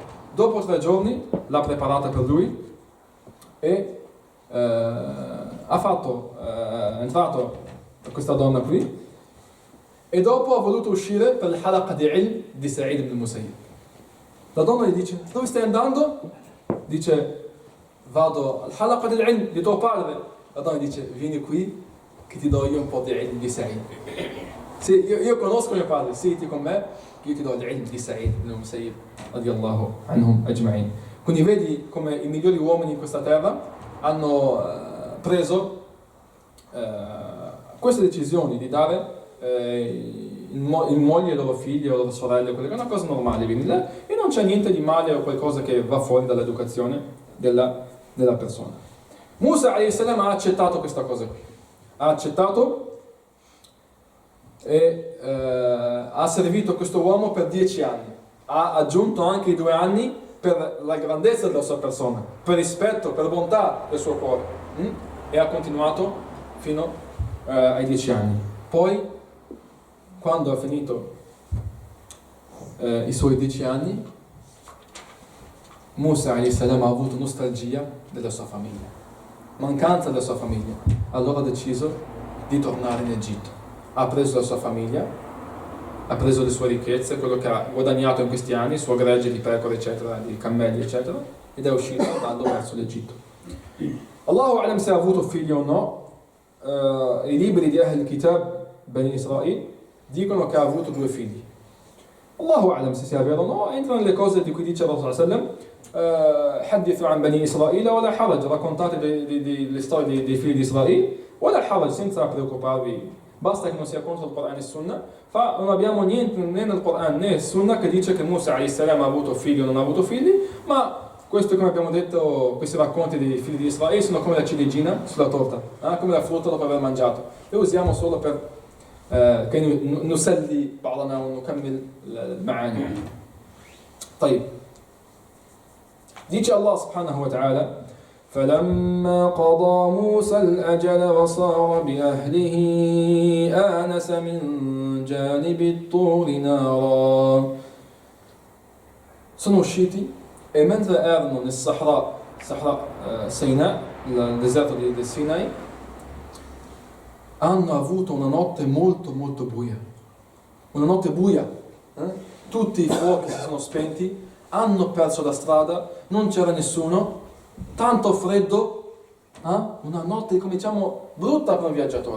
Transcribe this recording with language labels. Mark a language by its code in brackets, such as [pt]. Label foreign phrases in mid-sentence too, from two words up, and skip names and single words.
[it] Dopo 3 giorni l'ha preparata per lui e è entrato questa donna qui e dopo ha voluto uscire per il halaqa di ilm di Sa'id ibn Musayyib. La donna gli dice, dove stai andando? Dice, vado al halaqa di ilm di tuo padre. La donna dice, vieni qui che ti do io un po' di ilm di Sa'id. Sì, io conosco mio padre, siediti con me, io ti do l'ilm di Sa'id ibn Musayyib [ar] رضي الله عنهم أجمعين. [it] Quindi vedi come i migliori uomini in questa terra hanno preso queste decisioni di dare in moglie ai loro figli, alle loro sorelle, quella che è una cosa normale, e non c'è niente di male o qualcosa che va fuori dall'educazione della persona. Musa [ar] عليه السلام [it] ha accettato questa cosa qui, ha accettato e ha servito questo uomo per 10 anni, ha aggiunto anche i 2 anni per la grandezza della sua persona, per rispetto, per bontà del suo cuore, e ha continuato fino ai 10 anni. Poi, quando ha finito i suoi 10 anni, Musa [ar] عليه السلام [it] ha avuto nostalgia della sua famiglia, mancanza della sua famiglia. Allora ha deciso di tornare in Egitto. Ha preso la sua famiglia, ha preso le sue ricchezze, quello che ha guadagnato in questi anni, il suo gregge di pecore, eccetera, di cammelli, eccetera, ed è uscito andando verso l'Egitto. [ar] الله أعلم [it] se ha avuto figli o no. I libri di [ar] أهل كتاب, [it] Bani Israel, dicono che ha avuto 2 figli. [ar] الله أعلم [it] se sia vero o no, entrano nelle cose di cui dice il Rasul [ar] صلى الله عليه وسلم حدثوا عن بني إسرائيل ولا حرج, [it] raccontate le storie dei figli di Israele, [ar] ولا حرج, [it] senza preoccuparvi. Basta che non sia contro il Corano e Sunna. Non abbiamo niente né nel Corano né nel Sunna che dice che Musa [ar] عليه السلام [it] ha avuto figli o non ha avuto figli, ma questo, come abbiamo detto, questi racconti dei figli di Israele sono come la ciliegina sulla torta, come la frutta dopo aver mangiato. Le usiamo solo per [ar] كي نسلي بعضنا ونكمل المعاني. طيب، dice الله سبحانه وتعالى: فلما قضى موسى الأجل وصار بأهله آنس من جانب الطور نارا. [it] Sono usciti e mentre erano nel Sahara Sinai, nel deserto del Sinai, hanno avuto una notte molto molto buia. Una notte buia. Tutti i fuochi si sono spenti, hanno perso la strada, non c'era nessuno, tanto freddo, una notte, come diciamo, brutta per un viaggiatore.